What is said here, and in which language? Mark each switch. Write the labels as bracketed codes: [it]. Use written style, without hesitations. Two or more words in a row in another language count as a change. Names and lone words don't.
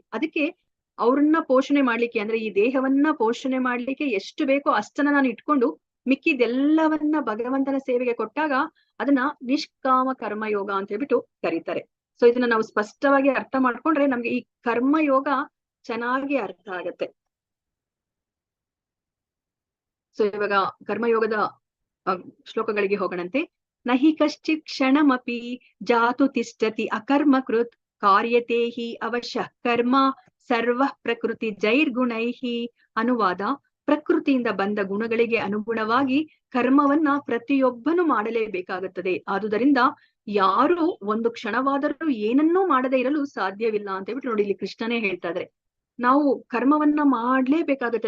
[kn] ಅದಕ್ಕೆ ಅವ್ರನ್ನ ಪೋಷಣೆ ಮಾಡ್ಲಿಕ್ಕೆ, ಅಂದ್ರೆ ಈ ದೇಹವನ್ನ ಪೋಷಣೆ ಮಾಡ್ಲಿಕ್ಕೆ ಎಷ್ಟು ಬೇಕೋ ಅಷ್ಟನ್ನ ನಾನು ಇಟ್ಕೊಂಡು ಮಿಕ್ಕಿದೆಲ್ಲವನ್ನ ಭಗವಂತನ ಸೇವೆಗೆ ಕೊಟ್ಟಾಗ ಅದನ್ನ ನಿಷ್ಕಾಮ ಕರ್ಮಯೋಗ ಅಂತ ಹೇಳ್ಬಿಟ್ಟು ಕರೀತಾರೆ. ಸೊ ಇದನ್ನ ನಾವು ಸ್ಪಷ್ಟವಾಗಿ ಅರ್ಥ ಮಾಡ್ಕೊಂಡ್ರೆ ನಮ್ಗೆ ಈ ಕರ್ಮಯೋಗ ಚೆನ್ನಾಗಿ ಅರ್ಥ ಆಗತ್ತೆ. ಸೊ ಇವಾಗ ಕರ್ಮಯೋಗದ ಶ್ಲೋಕಗಳಿಗೆ ಹೋಗೋಣಂತೆ. [sa] ನಹಿ ಕಶ್ಚಿತ್ ಕ್ಷಣಮಪಿ ಜಾತು ತಿಷ್ಠತಿ ಅಕರ್ಮಕೃತ್ ಕಾರ್ಯತೆ ಹಿ ಅವಶ್ಯ ಕರ್ಮ ಸರ್ವ ಪ್ರಕೃತಿ ಜೈರ್ಗುಣೈಹಿ. [kn] ಅನುವಾದ: ಪ್ರಕೃತಿಯಿಂದ ಬಂದ ಗುಣಗಳಿಗೆ ಅನುಗುಣವಾಗಿ ಕರ್ಮವನ್ನ ಪ್ರತಿಯೊಬ್ಬನು ಮಾಡಲೇಬೇಕಾಗುತ್ತದೆ. ಆದುದರಿಂದ ಯಾರು ಒಂದು ಕ್ಷಣವಾದರೂ ಏನನ್ನೂ ಮಾಡದೇ ಇರಲು ಸಾಧ್ಯವಿಲ್ಲ ಅಂತ ಹೇಳ್ಬಿಟ್ಟು ನೋಡಿ ಇಲ್ಲಿ ಕೃಷ್ಣನೇ ಹೇಳ್ತಾ ಇದ್ರೆ. ನಾವು ಕರ್ಮವನ್ನ ಮಾಡ್ಲೇಬೇಕಾಗತ್ತೆ.